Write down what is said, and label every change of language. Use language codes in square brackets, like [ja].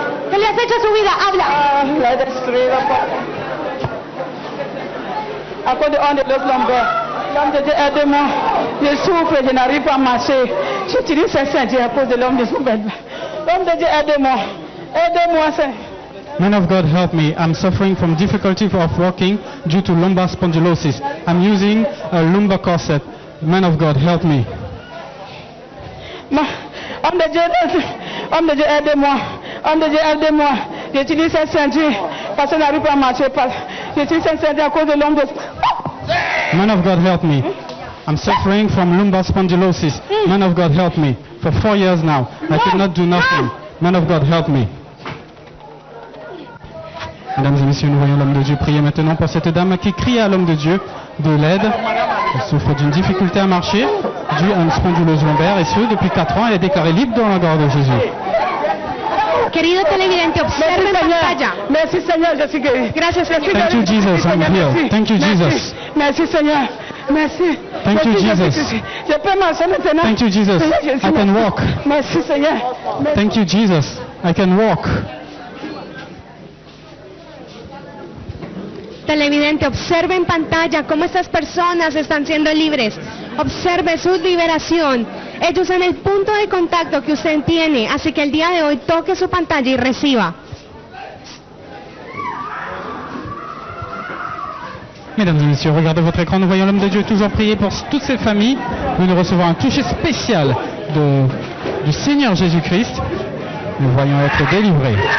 [es] ¿Qué le has hecho a su vida? Habla. La he destruido. Acuérdate donde los nombres. [fr] L'homme de Dieu, aide-moi. Je souffre, je n'arrive pas à marcher. J'utilise ces ceintures à cause de l'homme de Dieu. L'homme de Dieu, aide-moi. Aide-moi, Seigneur. [en] Man of God, help me. I'm suffering from difficulty of walking due to lumbar spondylosis. I'm using a lumbar corset. Man of God, help me. [fr] Homme de Dieu, aide-moi. Homme de Dieu, aide-moi. J'utilise cette ceinture parce que je n'arrive pas à marcher. J'utilise cette ceinture à cause de l'homme de Dieu. [en] Man of God, help me. I'm suffering from lumbar spondylosis. Man of God, help me. For 4 years now, I cannot do nothing. Man of God, help me. [fr] Mesdames et messieurs, nous voyons l'homme de Dieu prier maintenant pour cette dame qui crie à l'homme de Dieu de l'aide. Elle souffre d'une difficulté à marcher due à une spondylose lombaire et ce depuis 4 ans. Elle est déclarée libre dans la gloire de Jésus. [es] Querido televidente, observe en pantalla. [fr] Merci Seigneur, je suis guéri. [es] Gracias, Jesús. [en] Thank you, Jesus. I'm healed. Thank you, Jesus. [fr] Merci Seigneur. Merci. [en] Thank you, Jesus. [fr] Je peux marcher maintenant. [en] Thank you, Jesus. I can walk. [fr] Merci Seigneur. [en] Thank you, Jesus. I can walk. [es] Televidente, observe en pantalla cómo estas personas están siendo libres. Observe su liberación. Ellos son el punto de contacto que usted tiene, así que el día de hoy toque su pantalla y reciba. [fr] Mesdames et messieurs, regardez votre écran, nous voyons l'homme de Dieu toujours prier pour toutes ces familles. Nous recevons un toucher spécial du Seigneur Jésus-Christ. Nous voyons être délivrés.